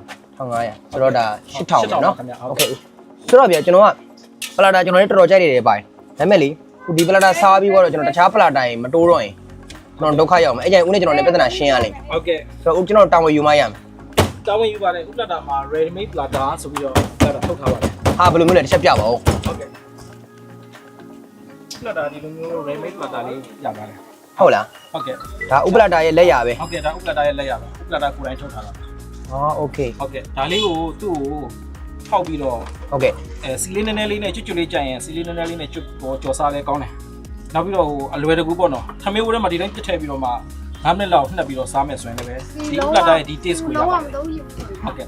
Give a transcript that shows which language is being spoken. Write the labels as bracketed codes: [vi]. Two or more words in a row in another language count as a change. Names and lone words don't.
[my] 1500 ဆိုတော့ဒါ8000ပဲเนาะ ခင်ဗျာ โอเคဆိုတော့ဗျာကျွန်တော်ကပလာတာကျွန်တော်လည်းတော်တော်ကြိုက်နေတယ်ပါတယ်ဒါပေမဲ့လေဒီပလာတာစားပြီးတော့ကျွန်တော်တခြားပလာတာရင်မတိုးတော့ရင်ကျွန်တော်ဒုက္ခရောက်မယ်အဲ့ကြိုင်ဦးနဲ့ကျွန်တော်လည်းပြဿနာရှင်းရလိမ့်မယ် ဟုတ်ကဲ့ ဆိုတော့ဦးကျွန်တော်တောင်းဝယူမရမယ် တောင်းဝင်ယူပါတယ်ဥပလာတာမှာ [en] ready made [my] ပလာတာဆိုပြီးတော့အဲ့ဒါထုတ်ထားပါတယ် ဟာဘယ်လိုမျိုးလဲတစ်ချက်ပြပါဦး ဟုတ်ကဲ့ပလာတာဒီလိုမျိုး [en] ready made [my] ပလာတာလေးရပါတယ် ဟုတ်လား ဟုတ်ကဲ့ ဒါဥပလာတာရဲ့လက်ရပဲ ဟုတ်ကဲ့ဒါဥပလာတာရဲ့လက်ရပါဥပလာတာကိုယ်တိုင်ထုတ်ထားတာ ဟောโอเค ဟုတ်ကဲ့ဒါလေးကိုသူ့ကိုထောက်ပြီးတော့ ဟုတ်ကဲ့ စီလေးနည်းနည်းလေးနဲ့ကျွတ်လေးကြိုင်ရင်စီလေးနည်းနည်းလေးနဲ့ကျွတ်ပေါ်ကြော်စားလဲကောင်းတယ်နောက်ပြီးတော့ဟိုအလွယ်တကူပေါ့နော်ထမင်းဝဲထဲမှာဒီတိုင်းပြစ်ထည့်ပြီးတော့မှ9မိနစ်လောက်နှက်ပြီးတော့စားမယ်ဆိုရင်လည်းဒီဥပလာတာရဲ့ဒီ taste ကိုရပါတယ်ဟုတ်ကဲ့